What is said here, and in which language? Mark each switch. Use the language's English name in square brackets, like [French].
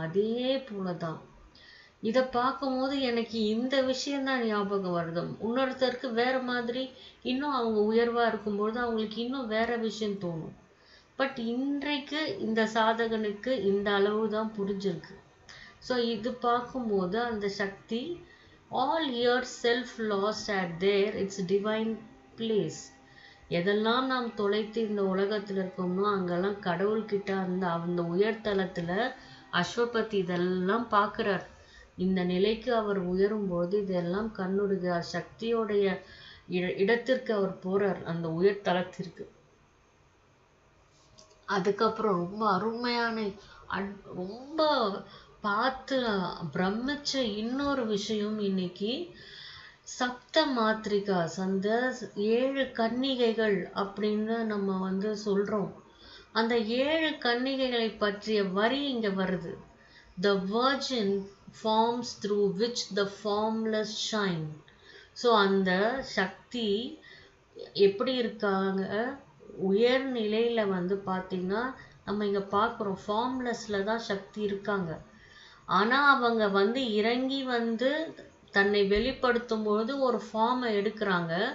[Tamil] அதே போலதான் இதை பார்க்கும்போது எனக்கு இந்த விஷயம்தான் ஞாபகம் வருது. இன்னொருத்தருக்கு வேற மாதிரி, இன்னும் அவங்க உயர்வா இருக்கும்பொழுது அவங்களுக்கு இன்னும் வேற விஷயம் தோணும். பட் இன்றைக்கு இந்த சாதகனுக்கு இந்த அளவு தான் புரிஞ்சிருக்கு. ஸோ இது பார்க்கும்போது அந்த சக்தி [English] all your self lost at there its divine place. [Tamil] எதெல்லாம் நாம் தொலைத்து இந்த உலகத்தில் இருக்கோமோ அங்கெல்லாம் கடவுள்கிட்ட அந்த உயர்தலத்துல அஸ்வபதி இதெல்லாம் பார்க்கிறார். இந்த நிலைக்கு அவர் உயரும்போது இதெல்லாம் கண்ணுடுகிறார். சக்தியோடைய இடத்திற்கு அவர் போறார், அந்த உயர்தலத்திற்கு. அதுக்கப்புறம் ரொம்ப அருமையான ரொம்ப பார்த்து பிரமிச்ச இன்னொரு விஷயம் இன்னைக்கு சப்த மாத்ரிகாஸ், அந்த 7 கன்னிகைகள் அப்படின்னு நம்ம சொல்றோம். அந்த 7 கன்னிகைகளை பற்றிய வரி இங்க வருது. [English] The virgin forms through which the formless shine. [Tamil] So அந்த சக்தி எப்படி இருக்காங்க, உயர் நிலையில பார்த்தீங்கன்னா நம்ம இங்க பார்க்குறோம் ஃபார்ம்லெஸ்ல தான் சக்தி இருக்காங்க. ஆனா அவங்க இறங்கி தன்னை வெளிப்படுத்தும் பொழுது ஒரு ஃபார்மை எடுக்கிறாங்க.